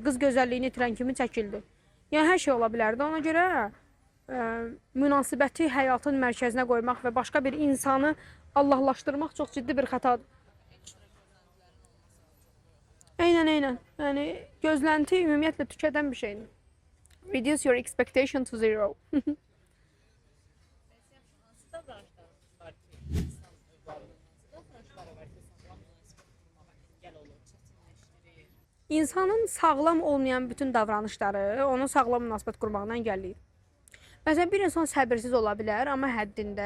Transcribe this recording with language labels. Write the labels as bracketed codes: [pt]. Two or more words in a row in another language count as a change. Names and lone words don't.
[az] Qız gözəlliyini itirən kimi çəkildi. Yəni hər şey ola bilərdi. Ona görə münasibəti həyatın mərkəzinə qoymaq və başqa bir insanı Allahlaşdırmaq çox ciddi bir xətadır. Eynən. Yəni gözlənti ümumiyyətlə tükədən bir şeydir. [en] Reduce your expectation to zero. [az] Hansı davranışlarımız var ki, insan varlığına, hansı davranışları var ki, sağlam münasibət qurmağa engel olur, çətinləşdirir? İnsanın sağlam olmayan bütün davranışları onun sağlam münasibət qurmağına əngəlləyir. Məsələn, bir insan səbirsiz ola bilər, amma həddində.